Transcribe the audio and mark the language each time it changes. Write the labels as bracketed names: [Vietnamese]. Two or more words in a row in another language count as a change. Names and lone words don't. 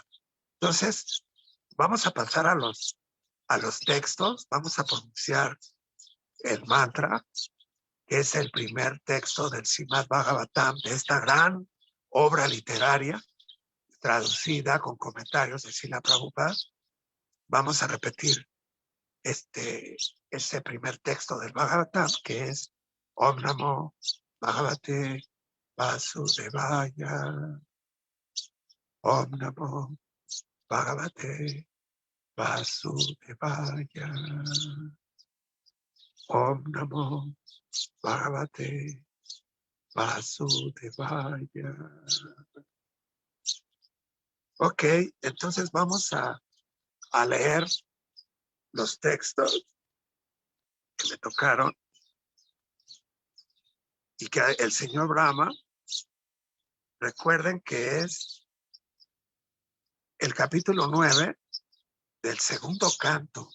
[Spanish] Entonces, vamos a pasar a los textos, vamos a pronunciar el mantra, que es el primer texto del Srimad Bhagavatam, de esta gran obra literaria, traducida con comentarios de Srila Prabhupada. Vamos a repetir este primer texto del Bhagavatam, que es [Sanskrit] Om Namo Bhagavate Vasudevaya. Om Namo Bhagavate Vasudevaya. Om Namo Bhagavate Vasudevaya. [Spanish] Ok, entonces vamos a leer los textos que me tocaron y que el señor Brahma, recuerden que es el capítulo 9 del segundo canto.